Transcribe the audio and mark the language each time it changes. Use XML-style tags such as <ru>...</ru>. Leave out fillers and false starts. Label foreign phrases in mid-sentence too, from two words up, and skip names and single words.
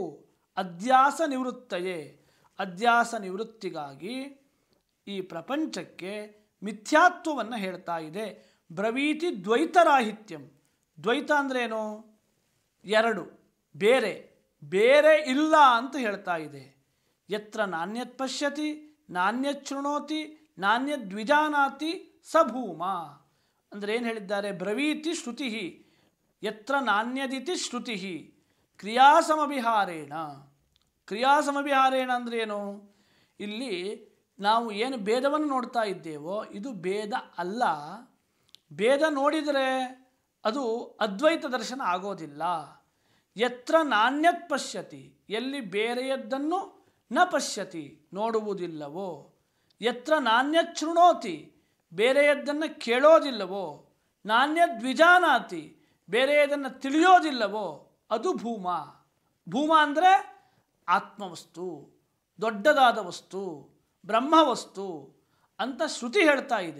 <sa>ಅಧ್ಯಾಸ ನಿವೃತ್ತಯೇ.</sa> <kn>ಅಧ್ಯಾಸ ನಿವೃತ್ತಿಗಾಗಿ ಈ ಪ್ರಪಂಚಕ್ಕೆ ಮಿಥ್ಯಾತ್ವವನ್ನು ಹೇಳ್ತಾ ಇದೆ.</kn> <sa>ಬ್ರವೀತಿ ದ್ವೈತರಾಹಿತ್ಯಂ.</sa> <kn>ದ್ವೈತ ಅಂದ್ರೇನು? ಎರಡು, ಬೇರೆ ಬೇರೆ ಇಲ್ಲ ಅಂತ ಹೇಳ್ತಾ ಇದೆ.</kn> <sa>ಯತ್ರ ನಾಣ್ಯತ್ ಪಶ್ಯತಿ ನಾಣ್ಯತ್ ಶೃಣೋತಿ ನಾಣ್ಯದ್ವಿಜಾನಾತಿ ಸಭೂಮ.</sa> <kn>ಅಂದರೆ ಏನು ಹೇಳಿದ್ದಾರೆ?</kn> <sa>ಬ್ರವೀತಿ ಶ್ರುತಿ ಯತ್ರ ನಾಣ್ಯದಿತಿ ಶ್ರುತಿ ಕ್ರಿಯಾಸಮವಿಹಾರೇಣ.</sa> <kn>ಕ್ರಿಯಾಸಮವಿಹಾರೇಣ ಅಂದ್ರೇನು? ಇಲ್ಲಿ ನಾವು ಏನು ಭೇದವನ್ನು ನೋಡ್ತಾ ಇದ್ದೇವೋ ಇದು ಭೇದ ಅಲ್ಲ. ಭೇದ ನೋಡಿದರೆ ಅದು ಅದ್ವೈತ ದರ್ಶನ ಆಗೋದಿಲ್ಲ.</kn> <sa>ಯತ್ರ ನಾಣ್ಯತ್ ಪಶ್ಯತಿ,</sa> <kn>ಎಲ್ಲಿ ಬೇರೆಯದ್ದನ್ನು</kn> <sa>ನ ಪಶ್ಯತಿ</sa> <kn>ನೋಡುವುದಿಲ್ಲವೋ,</kn> <sa>ಯತ್ರ ನಾಣ್ಯತ್ ಶೃಣೋತಿ,</sa> <kn>ಬೇರೆಯದ್ದನ್ನು ಕೇಳೋದಿಲ್ಲವೋ, ನಾಣ್ಯದ್ವಿಜಾನಾತಿ, ಬೇರೆಯದನ್ನು ತಿಳಿಯೋದಿಲ್ಲವೋ, ಅದು ಭೂಮ. ಭೂಮ ಅಂದರೆ ಆತ್ಮವಸ್ತು, ದೊಡ್ಡದಾದ ವಸ್ತು, ಬ್ರಹ್ಮವಸ್ತು ಅಂತ ಶ್ರುತಿ ಹೇಳ್ತಾ ಇದೆ.</kn>